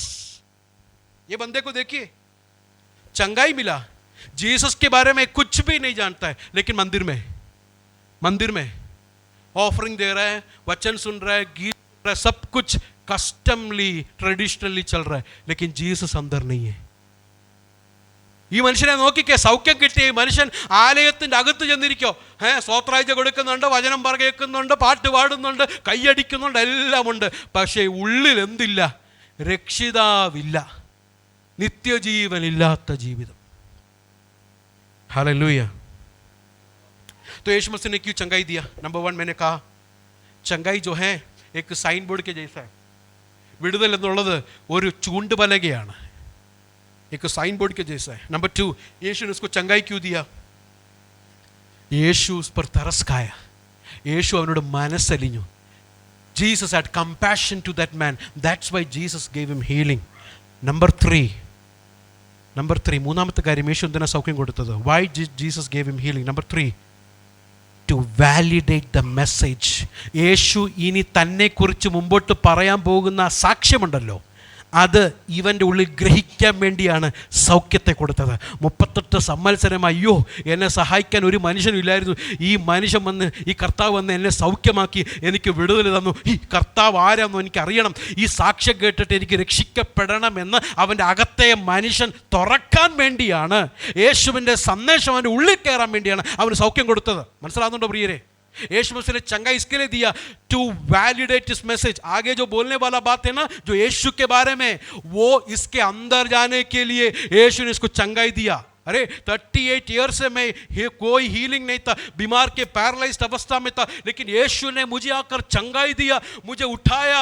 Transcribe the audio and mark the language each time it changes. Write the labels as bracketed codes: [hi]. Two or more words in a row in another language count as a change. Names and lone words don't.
[hi] ये बंदे को देखिए, चंगाई मिला, जीसस के बारे में कुछ भी नहीं जानता है, लेकिन मंदिर में ऑफरिंग दे रहा है, वचन सुन रहा है, गीत सुन रहा है, सब कुछ [en] customly traditionally [hi] चल रहा है, लेकिन जीसस अंदर नहीं है. [ml] ഈ മനുഷ്യനെ നോക്കിക്കേ, സൗഖ്യം കിട്ടിയ ഈ മനുഷ്യൻ ആലയത്തിൻ്റെ അകത്ത് ചെന്നിരിക്കോ, സ്വോത്രാഴ്ച കൊടുക്കുന്നുണ്ട്, വചനം കേൾക്കുന്നുണ്ട്, പാട്ട് പാടുന്നുണ്ട്, കൈയടിക്കുന്നുണ്ട്, എല്ലാം ഉണ്ട്. പക്ഷേ ഉള്ളിൽ എന്തില്ല? രക്ഷിതാവില്ല, നിത്യജീവനില്ലാത്ത ജീവിതം. [hi] हालेलुया. तो यीशु मसीह ने क्यों चंगाई दिया? नंबर 1 मैंने कहा, चंगाई जो है एक [en] sign board [hi] के जैसा है. [ml] വിടുതൽ എന്നുള്ളത് ഒരു ചൂണ്ടുപലകയാണ്, [hi] एक [en] sign board [hi] के जैसा है. नंबर 2, यीशु ने उसको चंगाई क्यों दिया? यीशु उस पर तरस खाया, यीशु [ml] അവനോട് മനസ്സലിഞ്ഞു. [en] Jesus had compassion to that man. That's why Jesus gave him healing. Number 3, [ml] മൂന്നാമത്തെ കാര്യം, യേശു എന്തിനാ സൗഖ്യം കൊടുത്തത്? [en] Why Jesus gave him healing? Number 3, to validate the message. [ml] യേശു ഇനി തന്നെക്കുറിച്ച് മുമ്പോട്ട് പറയാൻ പോകുന്ന സാക്ഷ്യമുണ്ടല്ലോ, അത് ഇവൻ്റെ ഉള്ളിൽ ഗ്രഹിക്കാൻ വേണ്ടിയാണ് സൗഖ്യത്തെ കൊടുത്തത്. 38 സംവത്സരം അയ്യോ എന്നെ സഹായിക്കാൻ ഒരു മനുഷ്യനും ഇല്ലായിരുന്നു. ഈ മനുഷ്യൻ വന്ന്, ഈ കർത്താവ് വന്ന് എന്നെ സൗഖ്യമാക്കി, എനിക്ക് വിടുതൽ തന്നു. ഈ കർത്താവ് ആരാണെന്ന് എനിക്ക് അറിയണം, ഈ സാക്ഷ്യം കേട്ടിട്ട് എനിക്ക് രക്ഷിക്കപ്പെടണമെന്ന് അവൻ്റെ അകത്തെ മനുഷ്യൻ തുറക്കാൻ വേണ്ടിയാണ്, യേശുവിൻ്റെ സന്ദേശം അവൻ്റെ ഉള്ളിൽ കയറാൻ വേണ്ടിയാണ് അവന് സൗഖ്യം കൊടുത്തത്. മനസ്സിലാകുന്നുണ്ടോ പ്രിയരെ? [hi] यीशु मसीह ने चंगाई इसके लिए दिया, [en] to validate this message. [hi] आगे जो बोलने वाला बात है ना, जो यीशु के बारे में, वो इसके अंदर जाने के लिए यीशु ने इसको चंगाई दिया. अरे 38 ईयर से मैं कोई हीलिंग नहीं था, बीमार के पैरालाइज्ड अवस्था में था, लेकिन यीशु ने मुझे आकर चंगाई दिया, मुझे उठाया.